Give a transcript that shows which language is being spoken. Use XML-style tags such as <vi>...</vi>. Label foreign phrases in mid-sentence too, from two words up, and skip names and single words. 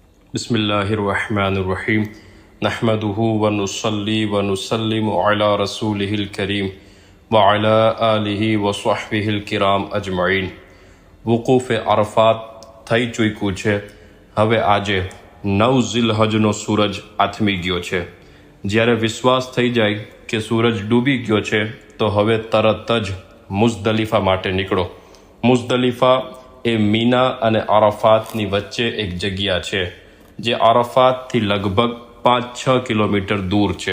<ar>بسم الله الرحمن الرحيم نحمده ونصلي ونسلم على رسوله الكريم وعلى آله وصحبه الكرام أجمعين.</ar> <gu>वुकूफ़ अरफात થઈ ચૂક્યું છે। હવે આજે 9 ઝિલહજનો સૂરજ આથમી ગયો છે। જ્યારે વિશ્વાસ થઈ જાય કે સૂરજ ડૂબી ગયો છે તો હવે તરત જ મુઝદલિફા માટે નીકળો। મુઝદલિફા એ મીના અને અરફાતની વચ્ચે એક જગ્યા છે જે અરફાતથી લગભગ 5-6 કિલોમીટર દૂર છે।</gu>